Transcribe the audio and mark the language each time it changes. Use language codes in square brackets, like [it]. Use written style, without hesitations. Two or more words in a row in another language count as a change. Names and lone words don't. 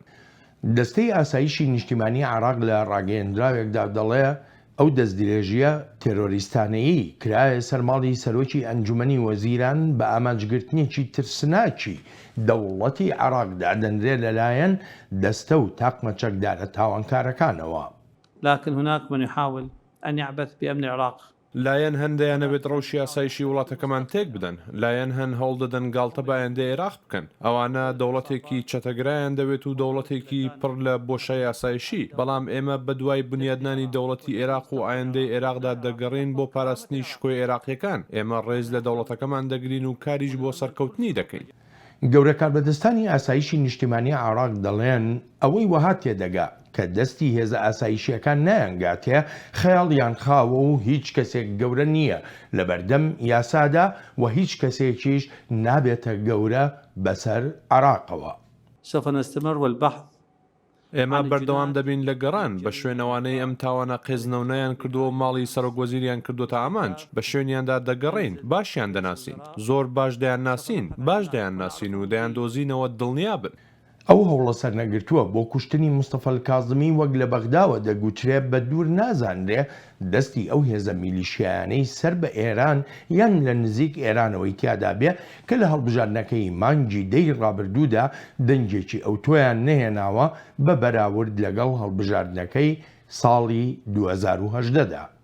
[ckb] دەستەی ئاسایشی نیشتیمانی عێراق لە ڕاگەیەندراوێکدا دەڵێ ئەو دەستدرێژیە تێرۆریستانەیی کرایە سەرماڵی سەرۆکی ئەنجومەنی وەزیران بە ئامانجگرتنێکی ترسناکی دەوڵەتی عێراقدا دەنرێ لەلایەن دەستە و تاقمە چەکدارە تاوانکارەکانەوە. [ar] لكن هناك من يحاول أن يعبث بأمن العراق. [ckb] لایەن هەندەیانەوێت ڕەوشی ئاسایشی وڵاتەکەمان تێک بدەن، لایەن هەن هەوڵ دەدەن گاڵتە بە ئایندەی عێراق بکەن. ئەوانە دەوڵەتێکی چەتەگرایان دەوێت و دەوڵەتێکی پڕ لە بۆشای ئاسایشی، بەڵام ئێمە بە دوای بنیادنانی دەوڵەتی عێراق و ئایندەی عێراقدا دەگەڕین بۆ پاراستنی شکۆی عێراقیەکان. ئێمە ڕێز لە دەوڵەتەکەمان دەگرین و کاریش بۆ سەرکەوتنی دەکەین. گەورە کاربەدەستانی ئاسایشی نیشتیمانی عێراق دەڵێن ئەوەی وەها تێدەگا کە دەستی هێزە ئاسایشیەکان نایەنگاتێ خەیاڵیان خاوە و هیچ کەسێک گەورە نییە لە بەردەم یاسادا و هیچ کەسێکیش نابێتە گەورە بەسەر عێراقەوە. [ar] سوف نستمر والبحث. [ckb] ئێمە بەردەوام دەبین لە گەڕان بە شوێنەوانەی ئەم تاوانە قێزنەونەیان کردووە ماڵی سەرۆکوەزیریان کردوتە ئامانج، بە شوێنیاندا دەگەڕین، باشیان دەناسین، زۆر باش دەیان ناسین، باش دەیان ناسین و دەیان دۆزینەوە دڵنیا بن. ئەو هەوڵە سەرنەگرتووە بۆ کوشتنی مستەفا کازمی وەک لە بەغداوە دەگوترێت بە دوور نازانرێ دەستی ئەو هێزە میلیشیانەی سەر بە ئێران یان لە نزیک ئێرانەوەی تیادا بێ کە لە هەڵبژاردنەکەی مانگی دەی ڕابردوودا دەنگێکی ئەو تۆیان نەهێناوە بە بەراورد لەگەڵ هەڵبژاردنەکەی ساڵی 2018دا.